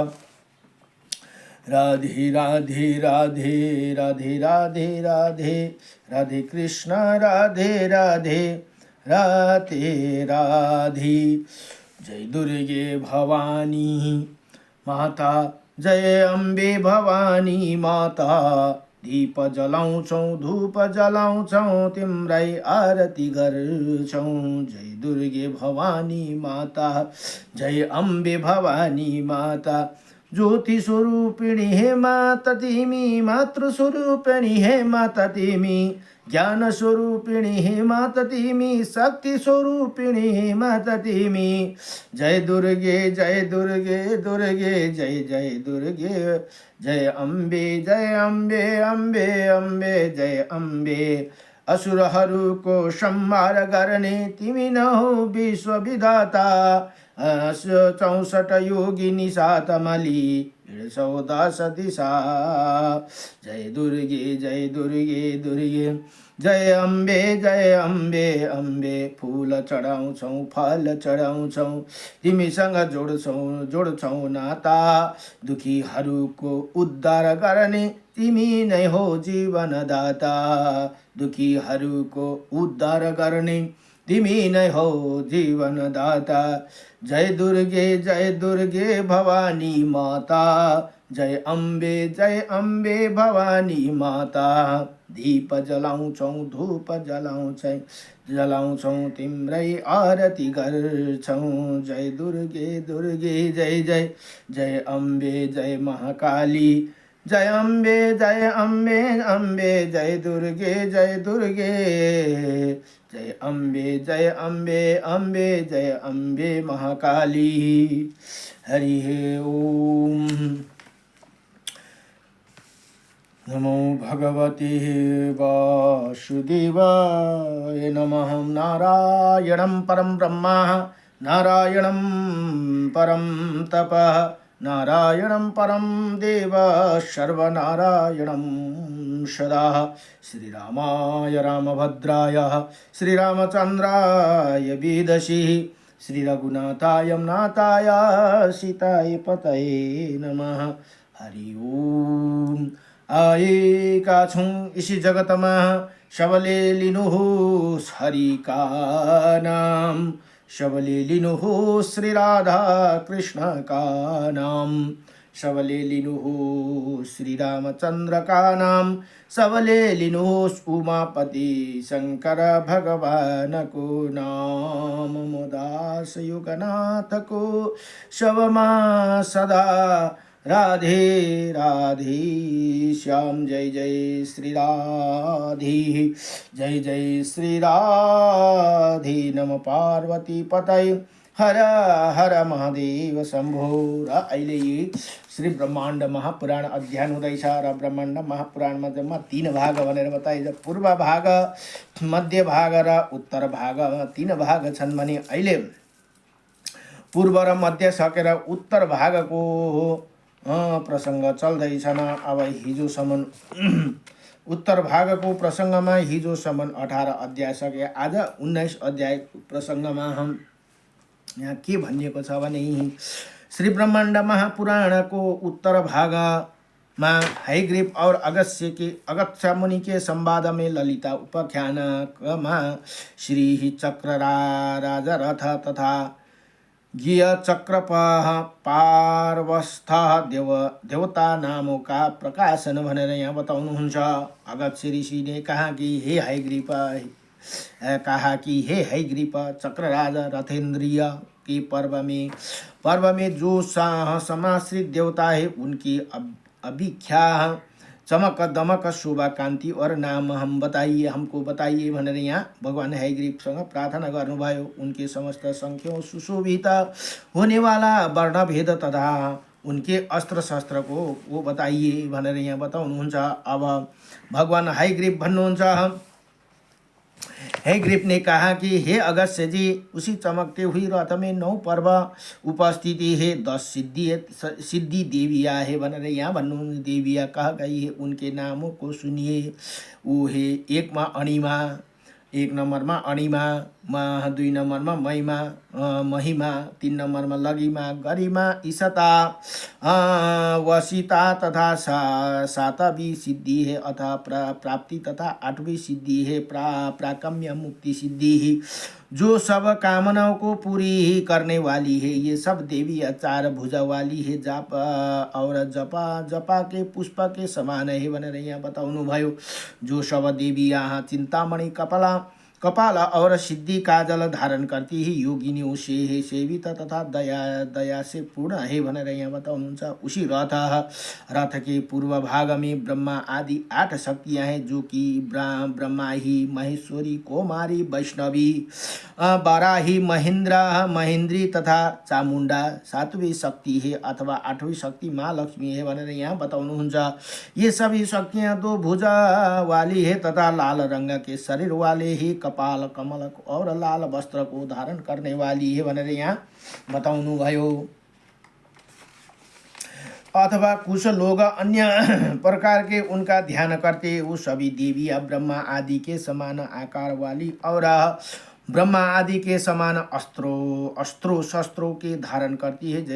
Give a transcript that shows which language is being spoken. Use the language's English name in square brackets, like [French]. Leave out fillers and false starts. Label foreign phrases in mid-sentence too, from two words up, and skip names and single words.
[Nepali] राधे राधे राधे राधे राधे राधे राधे कृष्ण राधे राधे राधे राधे जय दुर्गे भवानी माता, जय अम्बे भवानी माता। दीप जलाउँछौँ धूप जलाउँछौँ तिम्रै आरती गर्छौँ। जय दुर्गे भवानी माता, जय अम्बे भवानी माता। ज्योति स्वरूपिणी हे माता तिमी, मातृ स्वरूपिणी हे माता तिमी, ज्ञान स्वरूपिणी हे माता तिमी, शक्ति स्वरूपिणी हे माता तिमी। जय दुर्गे जय दुर्गे दुर्गे जय जय दुर्गे। जय अम्बे जय अम्बे अम्बे अम्बे जय अम्बे। असुरहरूको संहार गर्ने तिमी न हो विश्व विधाता। 64 योगिनी सात मली 110 दिशा। जय दुर्गे जय दुर्गे दुर्गे। जय अम्बे अम्बे अम्बे। फूल चढाउँछौँ फल चढाउँछौँ तिमीसँग जोड्छौँ नाता। दुखीहरूको उद्धार गर्ने तिमी नै हो जीवनदाता। दुखीहरूको उद्धार गर्ने तिमी नै हो जीवनदाता। जय दुर्गे भवानी माता। जय अम्बे भवानी माता। दीप जलाउँछौँ धूप जलाउँछौँ तिम्रै आरती गर्छौँ। जय दुर्गे दुर्गे जय जय। जय अम्बे जय महाकाली। जय अम्बे अम्बे जय दुर्गे जय दुर्गे। जय अम्बे जय अम्बे महाकाली। [Sanskrit] हरि ओम। नमो भगवते वासुदेवाय नमः। नारायणं परं ब्रह्म नारायणं परं तपः नारायणं परं देव सर्वनारायणं सदा। श्रीरामाय रामभद्राय श्रीरामचन्द्राय वेदसी श्रीरघुनाथाय नाथाय सीताय पतये नमः। [Nepali] हरि ओम। आएका छौँ इसी जगतमा सबले लिनुहोस् हरि का नाम। सबले लिनुहोस् श्री राधा कृष्ण का नाम। सबले लिनुहोस् श्री रामचन्द्र का नाम। सबले लिनुहोस् उमापति शङ्कर भगवान को नाम। दास युगनाथ को सबमा सदा राधे राधे श्याम। जय जय श्री राधे। जय जय श्री राधे। [Sanskrit] नम पार्वती पतये हर हर महादेव शम्भो। [Nepali] र अहिले श्री ब्रह्माण्ड महापुराण अध्ययन हुँदैछ र ब्रह्माण्ड महापुराणमा जम्मा 3 भाग भनेर बताइन्छ। पूर्व भाग, मध्य भाग र उत्तर भाग 3 भाग छन् भने अहिले पूर्व र मध्य सकेर उत्तर भागको प्रसङ्ग चल्दैछन्। अब हिजोसम्म उत्तर भागको प्रसङ्गमा हिजोसम्म 18 अध्याय सके। आज 19 अध्याय प्रसङ्गमा हम यहाँ के भनिएको छ भने श्री ब्रह्माण्ड महापुराणको उत्तर भागमा [Hindi] हयग्रीव और अगस्त्य मुनि के संवाद में [Nepali] ललिता उपाख्यानकमा [Hindi] श्री चक्र राजा रथ तथा गिय चक्रपह पार्वस्थ देवता नामों का प्रकाशन [Nepali] भनेर यहाँ बताउनुहुन्छ। [Hindi] अगस्त्य ऋषि ने कहा कि हे हयग्रीव चक्र राजा रथेंद्रिय के पर्व में जो समाश्रित देवता है उनकी अभिख्या चमक दमक शोभा कांति और नाम हमको बताइए [Nepali] भनेर यहाँ भगवान हयग्रीवसँग प्रार्थना गर्नुभयो। [Hindi] उनके समस्त संख्यों सुशोभित होने वाला वर्ण भेद तथा उनके अस्त्र शस्त्र को वो बताइए [Nepali] भनेर यहाँ बताउनुहुन्छ। अब भगवान हयग्रीव भन्नुहुन्छ, [Hindi] हयग्रीव ने कहा कि हे अगस्त्य जी, उसी चमकते हुई रथ में 9 पर्व उपस्थिति है, 10 सिद्धि देविया है [Nepali] भनेर यहाँ भन्नु। [Hindi] देविया कह गई है, उनके नामों को सुनिए। वो है 1 नंबरमा अणिमा, [Nepali] दुई नम्बरमा [Hindi] महिमा महिमा, 3 नम्बरमा लगिमा गरिमा ईशता वसिता तथा सातवीं सिद्धि है अथा प्राप्ति तथा 8वीं सिद्धि है प्राकम्य मुक्ति सिद्धि है, जो सब कामनाओं को पूरी करने वाली है। ये सब देवी 4 भुजा वाली है, जाप और जपा के पुष्प के समान है [Nepali] भनेर यहाँ बताउनु भयो। [Hindi] जो सब देवी यहाँ चिंतामणि कपाल और सिद्धि काजल धारण करती ही योगिनियों से है सेवित तथा दया से पूर्ण है [Nepali] भनेर यहाँ बताउनुहुन्छ। [Hindi] उसी रथ के पूर्व भाग में ब्रह्मा आदि 8 शक्तियां हैं, जो कि ब्रह्माही, महेश्वरी, कौमारी, वैष्णवी, बाराही, महेंद्री तथा चामुंडा 7वीं शक्ति है अथवा 8वीं शक्ति माँ लक्ष्मी है [Nepali] भनेर यहाँ बताउनुहुन्छ। [Hindi] ये सभी शक्तियां 2 भुजा वाली है तथा लाल रंग के शरीर वाले ही, कपाल कमल और लाल वस्त्र को धारण करने वाली है [Nepali] भनेर यहाँ बताउनु भयो। [Hindi] अथवा कुछ लोग अन्य प्रकार के उनका ध्यान करते, वो सभी देवी या ब्रह्मा आदि के समान आकार वाली और ब्रह्मा आदि के समान अस्त्रों शस्त्रों के धारण करती है।